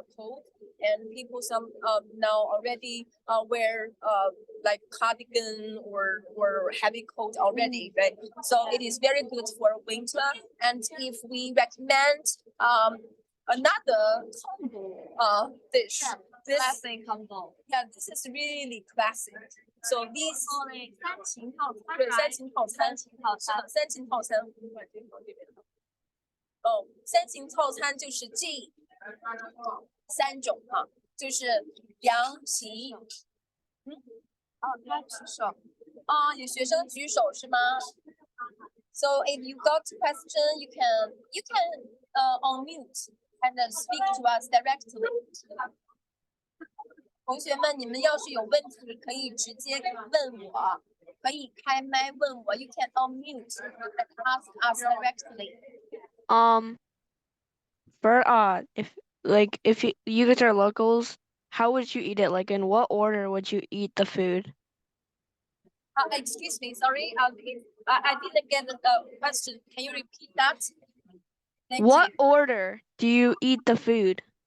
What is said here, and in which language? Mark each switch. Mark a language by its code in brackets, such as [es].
[en] cold, and people some now already wear like cardigan or heavy coat already, right? So it is very good for winter. And if we recommend another combo dish, this Classic combo. yeah, this is really classic. So these [zh] 三秦套餐。对三秦套餐，三秦套餐。哦，三秦套餐就是这三种哈，就是凉皮。他举手。有学生举手是吗？ [en] So if you got question, you can unmute and speak to us directly. [zh] 同学们，你们要是有问题，可以直接问我，可以开麦问我。 [en] You can unmute and ask us directly. For if you guys are locals, how would you eat it? Like in what order would you eat the food? Excuse me, sorry. I didn't get the question. Can you repeat that? What order do you eat the food?